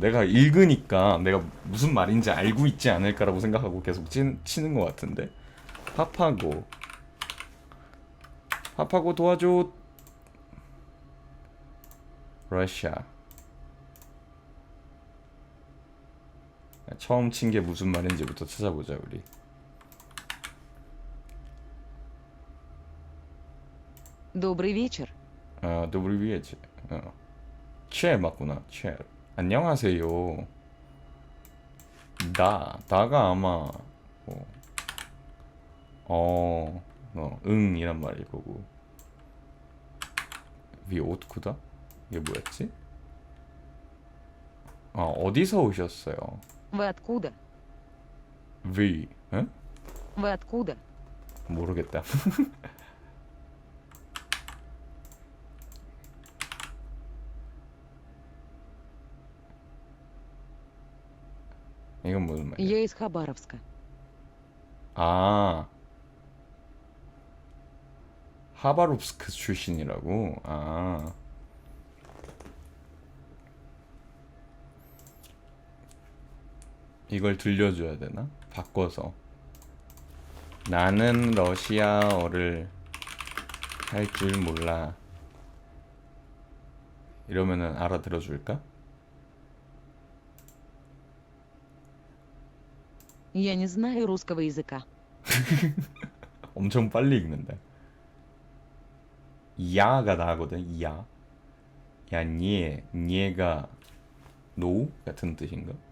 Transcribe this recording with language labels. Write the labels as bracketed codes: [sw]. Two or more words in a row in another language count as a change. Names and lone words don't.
[ko] 내가 읽으니까 내가 무슨 말인지 알고 있지 않을까라고 생각하고 계속 치는 것 같은데. 파파고. 파파고 도와줘. 러시아. 처음 친 게 무슨 말인지부터 찾아보자 우리. [ru] Добрый вечер. добрый вечер. [ko] 채 맞구나. 채. 안녕하세요. 다가 아마 뭐, 응이란 말일 거고. [ru] Вы откуда? [ko] 이게 뭐였지? 어디서 오셨어요? [ru] Вы откуда? [ko] 위, 응? [ru] Вы откуда? [ko] 모르겠다. 이건 무슨 말이야? [ru] Я из Хабаровска. [ko] 아, 하바롭스크 출신이라고? 이걸 들려줘야 되나? 바꿔서. 나는 러시아어를 할 줄 몰라. 이러면은 알아들어 줄까? [ru] Я не знаю русского языка. [ko] 엄청 빨리 읽는다. 야가 나거든. 야. 야, 니가 노 같은 뜻인가?